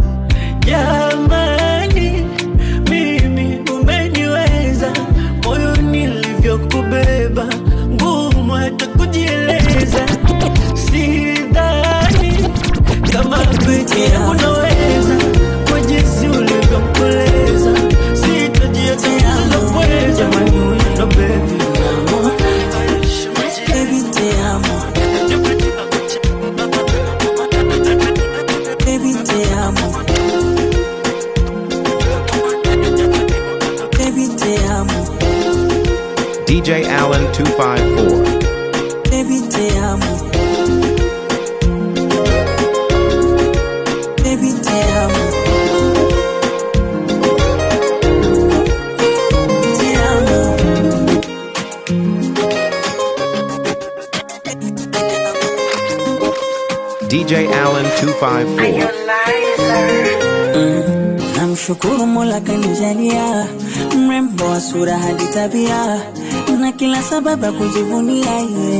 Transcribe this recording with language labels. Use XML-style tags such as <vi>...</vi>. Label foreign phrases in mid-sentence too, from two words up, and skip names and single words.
<sw>Jamani, mimi umeniweza, moyo nilivyokubeba ngumu hata kujieleza. Sidhani kama peke yangu naweza, kwa jinsi ulivyomkoleza sitajiachia kuweza. Jamani huyo ndo baby, baby</sw> <es>te amo,</es> <sw>baby</sw> <es>te amo,</es> <sw>baby</sw> <es>te amo.</es> <sw>DJ Allen 254.</sw> <es>Baby te amo, baby te amo, te amo. DJ Allen 254.</es> <sw>Namshukuru Mola kanijalia mrembo wa sura hadi tabia na kila sababu ya kujivunia yeye.</sw>